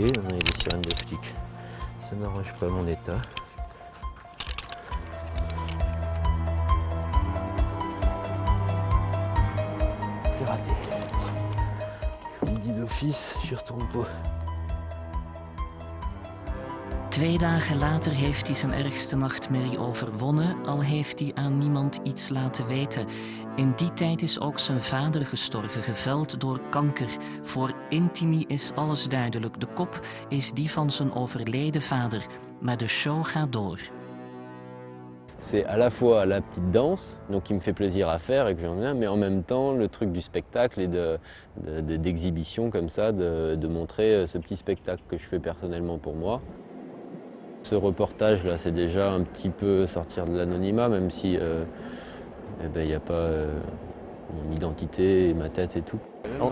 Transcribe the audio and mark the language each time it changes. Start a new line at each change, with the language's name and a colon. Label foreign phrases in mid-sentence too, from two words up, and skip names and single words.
French: On a des sirènes de flics. Ça n'arrange pas mon état. C'est raté. Je me dis d'office, je retourne pas.
Dutch: 2 dagen later heeft hij zijn ergste nachtmerrie overwonnen, al heeft hij aan niemand iets laten weten. In die tijd is ook zijn vader gestorven, geveld door kanker. Voor Intimi is alles duidelijk. De kop is die van zijn overleden vader. Maar de show gaat door.
French: C'est à la fois la petite danse, donc qui me fait plaisir à faire et que j'aime bien, mais en même temps le truc du spectacle et d'exhibition comme ça, de montrer ce petit spectacle que je fais personnellement pour moi. Ce reportage-là, c'est déjà un petit peu sortir de l'anonymat, même si il n'y a pas mon identité, ma tête et tout.